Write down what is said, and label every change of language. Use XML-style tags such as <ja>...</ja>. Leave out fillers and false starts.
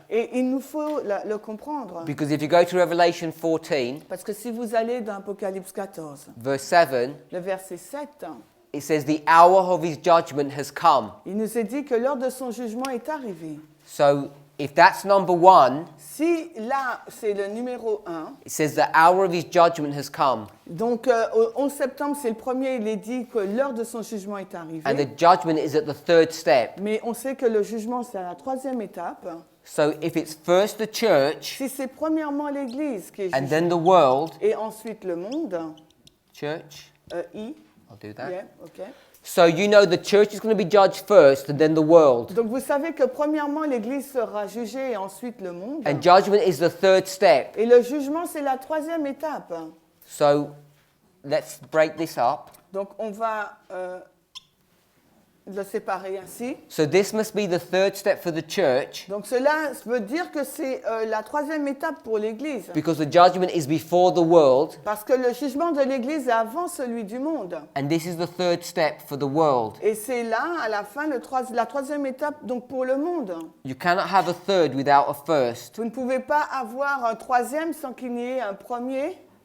<fr>et il nous faut le comprendre.</fr> <en>because if you go to Revelation 14,</en> <fr>Parce que si vous allez dans Apocalypse 14,</fr> <en>verse 7,</en> <fr>le verset 7,</fr> <en>it says, "The hour of his judgment has come."</en> <fr>il nous est dit que l'heure de son jugement est arrivée.</fr> <en>So if that's number one,</en> <fr>Si là, c'est le numéro 1,</fr> <en>it says the hour of his judgment has come.</en> <fr>donc au 11 septembre, c'est le premier, il est dit que l'heure de son jugement est arrivée.</fr> <en>And the judgment is at the third step.</en> <fr>Mais on sait que le jugement, c'est à la troisième étape.</fr> <en>So if it's first the church</en> <fr>Si c'est premièrement l'Église qui est</fr> <en>and</en> <fr>jugée,</fr> <en>then the world,</en> <fr>et ensuite le monde,</fr> <en>church, I, I'll do that. yeah, ok. So you know the church is going to be judged first and then the world.</en> <fr>Donc vous savez que premièrement l'Église sera jugée et ensuite le monde.</fr> <en>And judgment is the third step.</en> <fr>Et le jugement, c'est la troisième étape.</fr> <en>So let's break this up.</en> <fr>Donc on va le séparer ainsi.</fr> <en>So this must be the third step for the church</en> <fr>Donc cela veut dire que c'est la troisième étape pour l'Église.</fr> <en>because the judgment is before the world,</en> <fr>Parce que le jugement de l'Église est avant celui du monde.</fr> <en>and this is the third step for the world.</en> <fr>Et c'est là, à la fin, la troisième étape donc pour le monde.</fr> <en>You cannot have a third without a first</en> <fr>Vous ne pouvez pas avoir un troisième sans qu'il n'y ait un premier</fr>